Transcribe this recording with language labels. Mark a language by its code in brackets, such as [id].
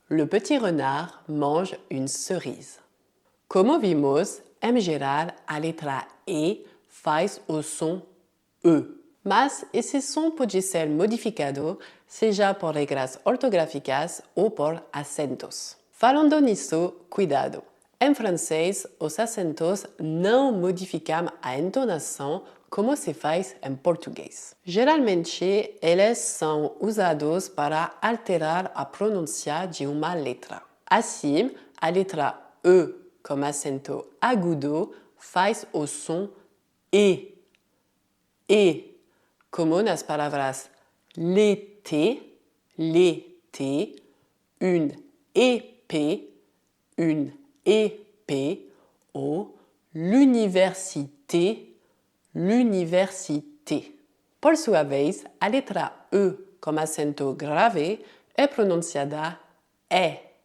[fr] Le petit renard mange une cerise. [pt] Como vimos, em geral, a letra E faz o som E. Mas esse som pode ser modificado, seja por regras ortográficas ou por acentos. Falando nisso, cuidado! Em francês, os acentos não modificam a entonação como se faz em português. Geralmente, eles são usados para alterar a pronúncia de uma letra. Assim, a letra E com acento agudo faz o som E. E, como nas palavras l'été, l'été, une épée, une épée, ou l'université, l'université. Por sua vez, a letra E com acento grave é pronunciada E.